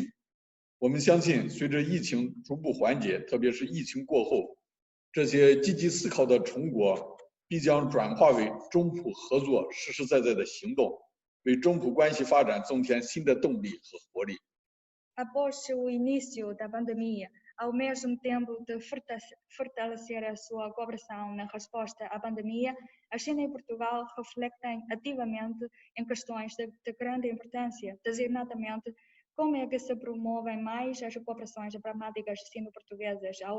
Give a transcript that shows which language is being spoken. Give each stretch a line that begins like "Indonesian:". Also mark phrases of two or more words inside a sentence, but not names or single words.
Chinese: 我们相信，随着疫情逐步缓解，特别是疫情过后，这些积极思考的成果必将转化为中葡合作实实在在的行动，为中葡关系发展增添新的动力和活力。
Portuguese: Após o início da pandemia, ao mesmo tempo de fortalecer a sua cooperação na resposta à pandemia, a China e Portugal refletem ativamente em questões de grande importância, designadamente como é que se promovem mais as cooperações pragmáticas sino-portuguesas ao